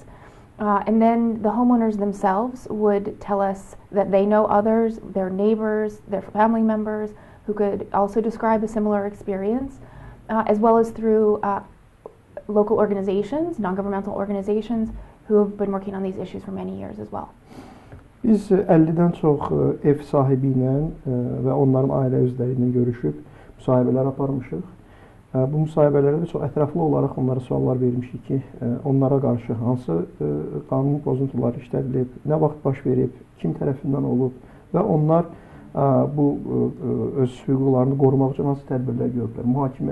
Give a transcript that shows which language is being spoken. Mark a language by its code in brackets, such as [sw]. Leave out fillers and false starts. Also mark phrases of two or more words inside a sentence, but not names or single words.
[en] And then the homeowners themselves would tell us that they know others, their neighbors, their family members, who could also describe a similar experience, as well as through local organizations, non-governmental organizations, who have been working on these issues for many years as well. [az] Biz 50-dən çox ev sahibi ilə və onların ailə üzvləri ilə görüşüb müsahibələr aparmışıq. Bu müsahibələrdə çox ətraflı olaraq onlara suallar vermişik ki, onlara qarşı hansı qanun pozuntuları işlədilib, nə vaxt baş verib, kim tərəfindən olub və onlar bu öz hüquqlarını qorumaq üçün hansı tədbirlər görürlər.